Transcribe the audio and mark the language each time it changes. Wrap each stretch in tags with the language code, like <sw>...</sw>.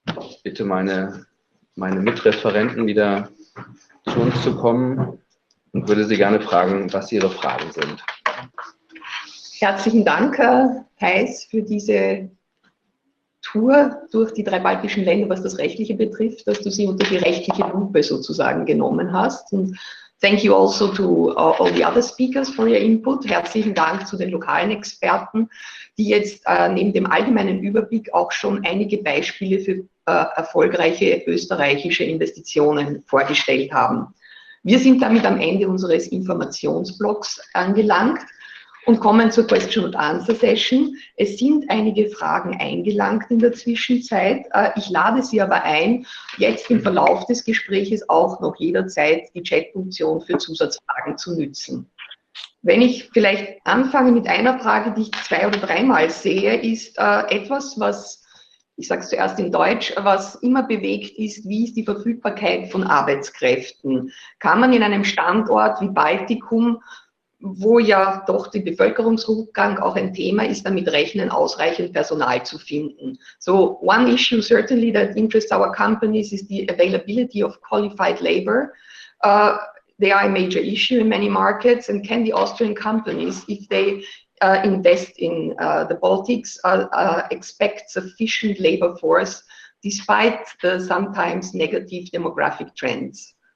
<de>Ich bitte meine Mitreferenten wieder zu uns zu kommen und würde Sie gerne fragen, was Ihre Fragen sind. Herzlichen Dank, Thijs, für diese Tour durch die 3 baltischen Länder, was das Rechtliche betrifft, dass du sie unter die rechtliche Lupe sozusagen genommen hast.</de> <en>Und thank you also to all the other speakers for your input.</en> <de>Herzlichen Dank zu den lokalen Experten, die jetzt neben dem allgemeinen Überblick auch schon einige Beispiele für erfolgreiche österreichische Investitionen vorgestellt haben. Wir sind damit am Ende unseres Informationsblocks angelangt und kommen zur Question-and-Answer-Session. Es sind einige Fragen eingelangt in der Zwischenzeit. Ich lade Sie aber ein, jetzt im Verlauf des Gespräches auch noch jederzeit die Chat-Funktion für Zusatzfragen zu nützen. Wenn ich vielleicht anfange mit einer Frage, die ich 2- oder 3-mal sehe, ist etwas, was, ich sage es zuerst in Deutsch, was immer bewegt ist, wie ist die Verfügbarkeit von Arbeitskräften? Kann man in einem Standort wie Baltikum, wo ja doch der Bevölkerungsrückgang auch ein Thema ist, damit rechnen, ausreichend Personal zu finden?</de> <en>So one issue certainly that interests our companies is the availability of qualified labor. They are a major issue in many markets, and can the Austrian companies, if they invest in the Baltics expect sufficient labor force despite the sometimes negative demographic trends?</en>